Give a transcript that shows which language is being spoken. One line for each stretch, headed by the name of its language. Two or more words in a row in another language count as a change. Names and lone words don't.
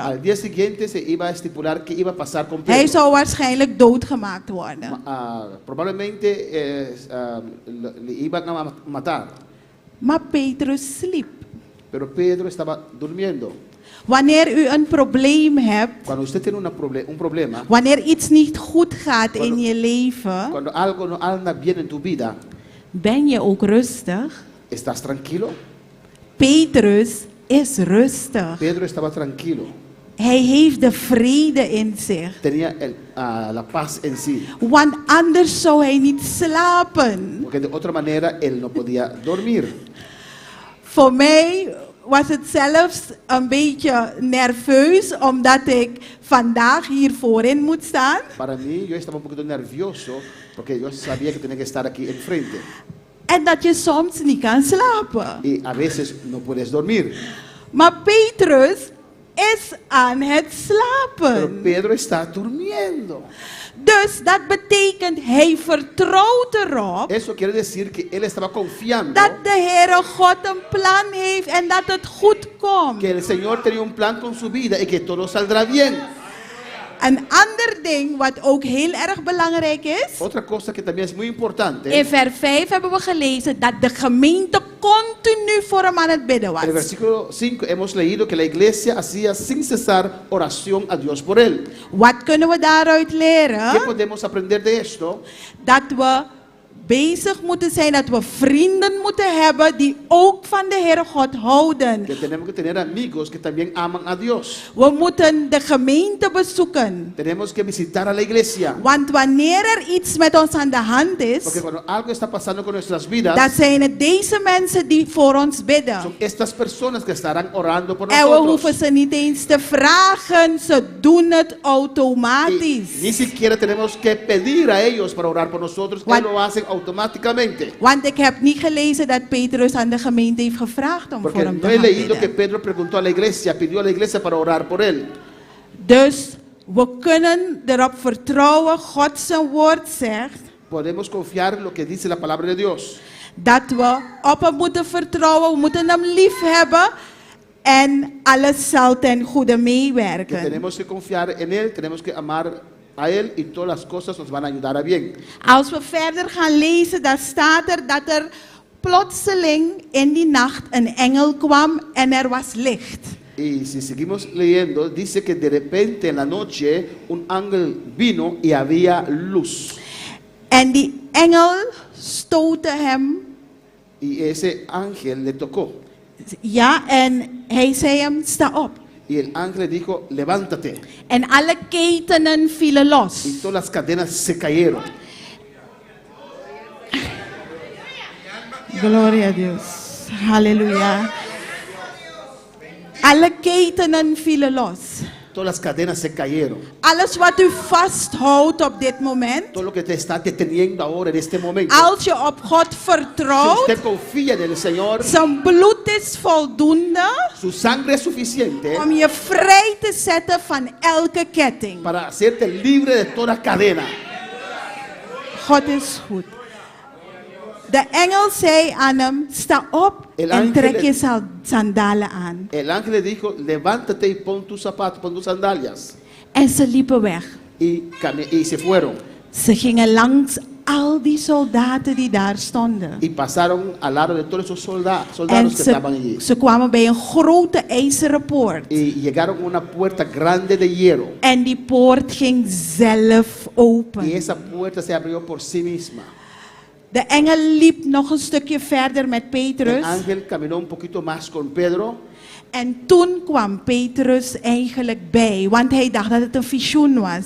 Spanish: Al día siguiente se iba a estipular qué iba a pasar con
Dutch: Hij
Spanish: Pedro.
Dutch: zou waarschijnlijk doodgemaakt worden.
Spanish: Probablemente le iban a matar,
Dutch: Maar Petrus sliep.
Spanish: pero Pedro estaba durmiendo.
Dutch: Wanneer u een probleem hebt,
Spanish: Cuando usted tiene un problema,
Dutch: wanneer iets niet goed gaat in je leven,
Spanish: cuando algo no anda bien en tu vida,
Dutch: ben je ook rustig?
Spanish: ¿estás tranquilo?
Dutch: Petrus is rustig.
Spanish: Pedro estaba tranquilo,
Dutch: Hij heeft de vrede in zich.
Spanish: tenía la paz en sí,
Dutch: Want anders zou hij niet slapen.
Spanish: porque de otra manera él no podía dormir.
Dutch: Voor mij was het zelfs een beetje nerveus, omdat ik vandaag hier voorin moet staan.
Spanish: Para mí, yo estaba un poquito nervioso porque yo sabía que tenía que estar aquí enfrente.
Dutch: En dat je soms niet kan slapen.
Spanish: Y a veces no puedes dormir.
Dutch: Maar Petrus is aan het
Spanish: Pero
Dutch: slapen.
Spanish: Pedro está durmiendo.
Dutch: Dus dat betekent, hij vertrouwt erop
Spanish: Eso quiere decir que él estaba confiando
Dutch: dat de Heere God een plan heeft en dat het goed komt.
Spanish: que el Señor tenía un plan con su vida y que todo saldrá bien.
Dutch: Een ander ding wat ook heel erg belangrijk is.
Spanish: Otra cosa que también es muy importante.
Dutch: In vers 5 hebben we gelezen dat de gemeente continu voor hem aan het bidden
Spanish: En
Dutch: was.
Spanish: el versículo 5 hemos leído que la iglesia hacía sin cesar oración a Dios por él.
Dutch: Wat kunnen we daaruit
Spanish: ¿Qué
Dutch: leren?
Spanish: podemos aprender de esto?
Dutch: Dat we bezig moeten zijn, dat we vrienden moeten hebben die ook van de Heere God houden.
Spanish: Que tenemos que tener amigos que también aman a Dios.
Dutch: We moeten de gemeente bezoeken.
Spanish: Tenemos que visitar a la iglesia.
Dutch: Want wanneer er iets met ons aan de hand is,
Spanish: Porque cuando algo está pasando con nuestras
Dutch: dan
Spanish: vidas,
Dutch: zijn het deze mensen die voor ons bidden.
Spanish: son estas personas que estarán orando por
Dutch: En we hoeven
Spanish: nosotros.
Dutch: ze niet eens te vragen, ze doen het
Spanish: Y
Dutch: automatisch.
Spanish: ni siquiera tenemos que pedir a ellos para orar por nosotros, What? ellos lo hacen automáticamente.
Dutch: Want ik heb niet gelezen dat Petrus aan de gemeente heeft gevraagd om voor
Spanish: Porque
Dutch: hem
Spanish: no
Dutch: te
Spanish: he
Dutch: gaan
Spanish: leído que
Dutch: bidden.
Spanish: Pedro preguntó a la iglesia, pidió a la iglesia para orar por él.
Dutch: Dus we kunnen erop vertrouwen, God zijn woord zegt,
Spanish: Podemos confiar en lo que dice la palabra de Dios.
Dutch: dat we op hem moeten vertrouwen, we moeten hem lief hebben en alles zal ten goede
Spanish: Que
Dutch: meewerken.
Spanish: tenemos que confiar en él, tenemos que amar a él y todas las cosas nos van a ayudar a bien.
Dutch: Als we verder gaan lezen, dan staat er dat er plotseling in die nacht een engel kwam en er was licht.
Spanish: Y si seguimos leyendo, dice que de repente en la noche un ángel vino y había luz.
Dutch: En die engel stootte hem,
Spanish: Y ese ángel le tocó.
Dutch: ja, en hij zei hem, sta op.
Spanish: Y el ángel le dijo, levántate.
Dutch: En alle ketenen vielen los.
Spanish: Y todas las cadenas se cayeron. Gloria a Dios.
Dutch: Halleluja. Alle ketenen vielen los.
Spanish: Todas las cadenas se cayeron.
Dutch: Alles wat u vasthoudt op dit moment,
Spanish: Todo lo que te está deteniendo ahora en este momento.
Dutch: als je op God
Spanish: Si
Dutch: vertrouwt,
Spanish: usted confía en el Señor,
Dutch: zijn bloed is voldoende
Spanish: su sangre es suficiente
Dutch: om je vrij te zetten van elke ketting.
Spanish: para hacerte libre de toda cadena.
Dutch: God is goed. De engel zei aan hem, sta op
Spanish: El
Dutch: en
Spanish: ángel
Dutch: trek
Spanish: le-
Dutch: je sandalen aan.
Spanish: El ángel le dijo, levántate y pon tus zapatos, pon tus sandalias.
Dutch: En ze liepen weg.
Spanish: Y se fueron.
Dutch: Ze gingen langs al die soldaten die daar stonden.
Spanish: Y pasaron al lado de todos esos
Dutch: En
Spanish: soldados que estaban allí.
Dutch: ze kwamen bij een grote ijzeren poort.
Spanish: Y llegaron a una puerta grande de hierro.
Dutch: En die poort ging zelf
Spanish: Y
Dutch: open.
Spanish: esa puerta se abrió por sí misma.
Dutch: De engel liep nog een stukje verder met
Spanish: El
Dutch: Petrus.
Spanish: ángel caminó un poquito más con Pedro.
Dutch: En toen kwam Petrus eigenlijk bij, want hij dacht dat het een visioen was.